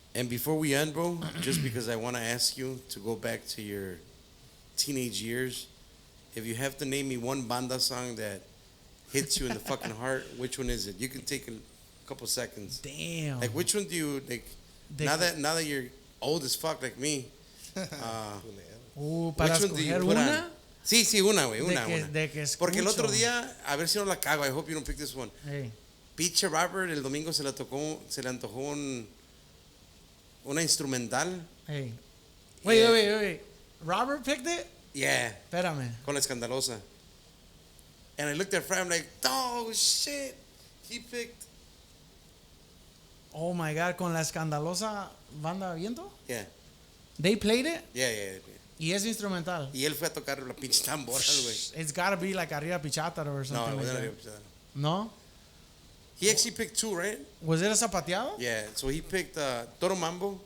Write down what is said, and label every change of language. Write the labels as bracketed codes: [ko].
[en] And before we end, bro, just because I want to ask you to go back to your teenage years, if you have to name me one banda song that hits you in the fucking heart, which one is it? You can take a couple seconds. Damn. Like, which one do you like? Now that you're old as fuck like me, [es] para [en] which one do you put on? [es] Sí, una, güey, una. Porque el otro día, a ver si no la cago. [en] I hope you don't pick this one. Hey. [es] Pinche Robert, el domingo se le antojó una instrumental. [en] Hey. Wait. Robert picked it? Yeah. [es] Espérame. Con la Escandalosa. [en] And I looked at Fran, I'm like, oh shit. He picked. Oh my God, con la Escandalosa Banda Viento? Yeah. They played it? Yeah. [es] Y es instrumental. Y él fue a tocar la pinche tambora, güey. [en] It's gotta be like Arriba Pichátaro or something. No, it wasn't that. [es] Arriba Pichátaro. [en] No? He actually picked two, right? Was it a zapateado? Yeah, so he picked Toro Mambo.